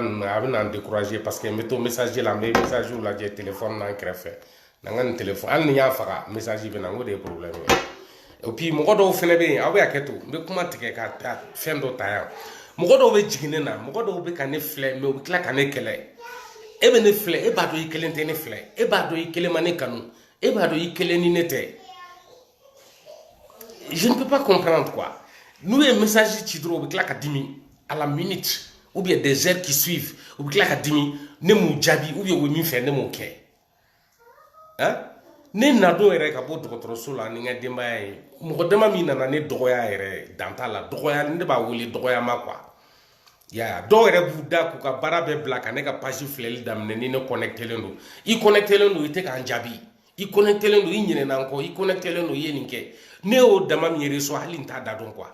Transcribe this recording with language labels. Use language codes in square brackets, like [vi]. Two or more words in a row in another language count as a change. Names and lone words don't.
[bm] ninnu a bɛ na n décourager [fr] parce que [bm] n bɛ to message la n bɛ message lajɛ téléphone na n kɛrɛfɛ na n ka nin téléphone hali ni n y'a faga message bɛ na n ko de ye problème ye [fr] et puis [bm] mɔgɔ dɔw fana bɛ yen aw bɛ hakɛ to n bɛ kuma tigɛ ka taa fɛn dɔ ta yan mɔgɔ dɔw bɛ jigin ne na mɔgɔ dɔw bɛ ka ne filɛ mais u bɛ tila ka ne kɛlɛ e bɛ ne filɛ e b'a dɔn i kelen tɛ ne filɛ e b'a dɔn i kelen ma ne kanu e b'a dɔn i kelen ni ne tɛ [fr] je ne peux pas comprendre quoi [bm] n'u ye message ci dɔrɔn u bɛ tila ka dimi [fr] à la minute ou bien des heures qui suivent [bm] u bɛ tila ka dimi ne m'u jaabi ou bien u bɛ min fɛ ne m'o kɛ ne nadon yɛrɛ ka bɔ dɔgɔtɔrɔso la ni n ka denbaya ye mɔgɔ dama min nana ne dɔgɔya yɛrɛ dan t'a la dɔgɔya ne b'a wele dɔgɔyama quoi dɔw yɛrɛ b'u da k'u ka baara bɛɛ bila ka ne ka page filɛli daminɛ ni ne connectelen don i connectelen don i tɛ k'an jaabi i connectelen don i ɲinɛna n kɔ i connectelen don i ye nin kɛ ne y'o dama min yɛrɛ sɔrɔ hali n t'a da dɔn quoi